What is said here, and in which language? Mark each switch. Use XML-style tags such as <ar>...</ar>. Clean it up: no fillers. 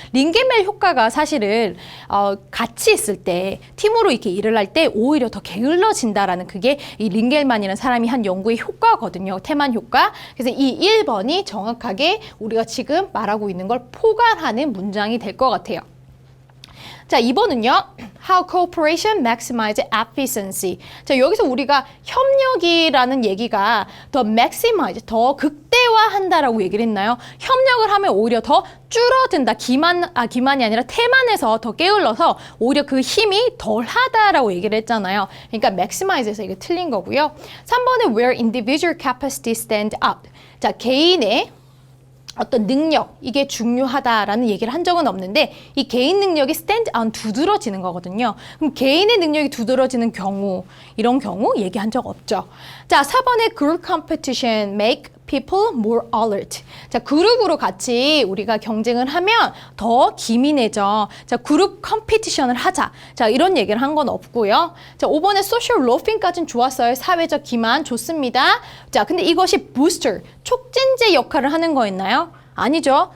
<ko>링겔만 효과가 사실은 같이 있을 때, 팀으로 이렇게 일을 할 때 오히려 더 게을러진다라는 그게 이 링겔만이라는 사람이 한 연구의 효과거든요. 태만 효과. 그래서 이 1번이 정확하게 우리가 지금 말하고 있는 걸 포괄하는 문장이 될 것 같아요. 자, 2번은요.</ko> <en>How cooperation maximize efficiency.</en> <ko>자, 여기서 우리가 협력이라는 얘기가 더 maximize, 더 극대화한다라고 얘기를 했나요? 협력을 하면 오히려 더 줄어든다. 기만이 아니라 태만해서 더 게을러서 오히려 그 힘이 덜하다라고 얘기를 했잖아요. 그러니까 maximize에서 이게 틀린 거고요. 3번은</ko> <en>where individual capacity stand out.</en> <ko>자, 개인의 어떤 능력, 이게 중요하다라는 얘기를 한 적은 없는데 이 개인 능력이</ko> <en>stand on</en> <ko>두드러지는 거거든요. 그럼 개인의 능력이 두드러지는 경우, 이런 경우 얘기한 적 없죠.</ko> <en>자, 4번에 group competition make people more alert.</en> <ko>자, 그룹으로 같이 우리가 경쟁을 하면 더 기민해져. 자, 그룹 컴피티션을 하자. 자, 이런 얘기를 한 건 없고요. 자, 5번에 social loafing까지는 좋았어요. 사회적 기만 좋습니다. 자, 근데 이것이 booster, 촉진제 역할을 하는 거였나요? 아니죠.</ko>